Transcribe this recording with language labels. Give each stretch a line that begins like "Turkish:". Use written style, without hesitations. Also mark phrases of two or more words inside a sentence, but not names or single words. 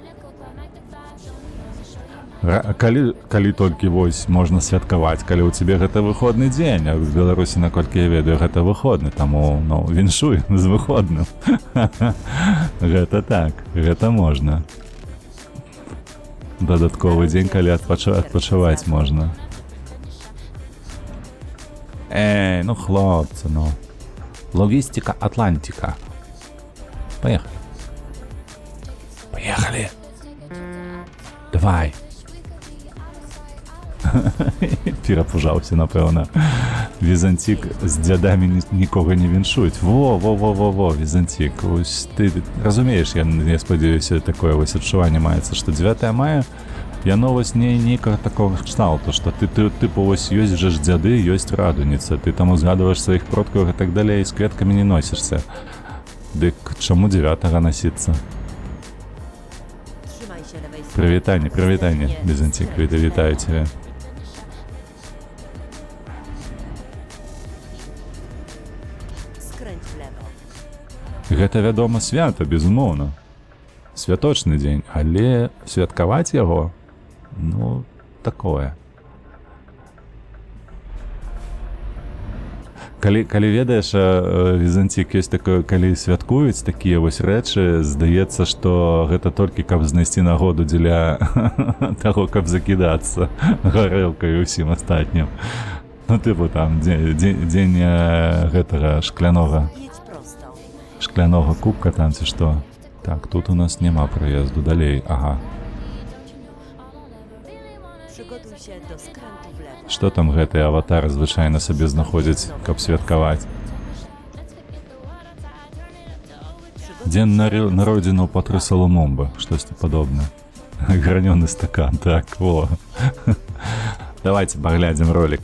Belarusian: Калі толькі вось можна святкаваць, калі ў цябе гэта выходны дзень, а в Беларусі, наколькі я ведаю, гэта выходны, таму, віншуй з выходным. Гэта так, гэта можна. Дадатковы дзень, калі адпачываць можна. Хлопцы, Логістика Атлантика.
Russian: Поехали. Поехали.
Belarusian: Давай. Перапужаўся, напэўна. Візантік з дзядамі нікога не віншують. Во, Візантік.
Ukrainian: Ось ти
Belarusian: разумееш, я спадзяюся, такое вось адчуванне маецца, што 9 мая яно вось не нейкага такого кшталту, што ты тыпу вось ёсць жа ж дзяды, ёсць радуніца, ты там узгадваеш сваіх продкаў і так далей, з кветкамі не носішся. Дык чаму 9 насіцца?
Polish: Trzymaj się lewej strony.
Belarusian: Прывітанне, Візантік, вітаю цябе.
Polish: Skręć w lewo.
Belarusian: Гэта, вядома, свята, безумоўна. Святочны дзень, але святкаваць яго, ну, такое. Калі ведаеш, Візантік, ёсць такое, калі святкуюць такія вось рэчы, здаецца, што гэта толькі каб знайсці нагоду дзеля таго, каб закідацца гарэлкай і ўсім астатнім. Ну, тыпу там, дзень гэтага
Polish: Jedź prosto.
Belarusian: шклянога кубка там ці што. Так, тут у нас няма праезду, далей, ага.
Polish: Przygotuj się do skrętu w lewo.
Belarusian: Што там гэтыя аватары звычайна сабе знаходзяць, каб святкаваць? Дзень народзінаў Патрыса Лумумбы, штосьці падобнае. Гранёны стакан, так, во. Давайте паглядзім ролик.